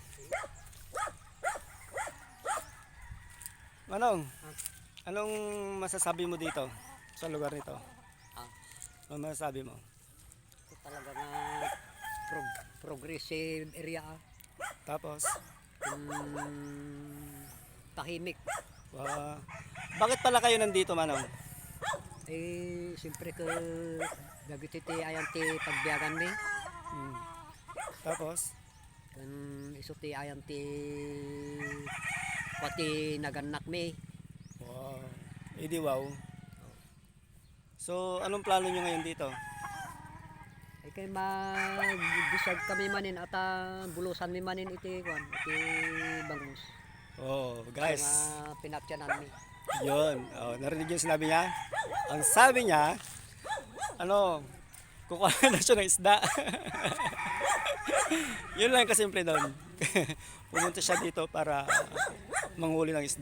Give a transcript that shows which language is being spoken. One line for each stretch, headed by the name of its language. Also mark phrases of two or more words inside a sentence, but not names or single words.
Filipino: Anong masasabi mo dito sa lugar nito? Ano masasabi mo? Ito talaga na
English: progressive area.
Filipino: Tapos? Tahimik. Bakit pala kayo nandito, Manong?
Iloko: Siyempre dagiti ayan ti pagbiyagan mi.
Filipino: Tapos?
Iloko: Iso ti ayan ti pati naganak mi.
Filipino: Di wow. So, anong plano nyo ngayon dito?
Iloko: Kay mag-decide kami manin at bulusan mi manin iti bangus.
Filipino: Guys.
Iloko: Pinaptiyanan mi.
Filipino: Yun. Narinig yung sinabi niya? Ang sabi niya, kukuha na siya ng isda. Yun lang kasimple doon. Pumunta siya dito para manghuli ng isda.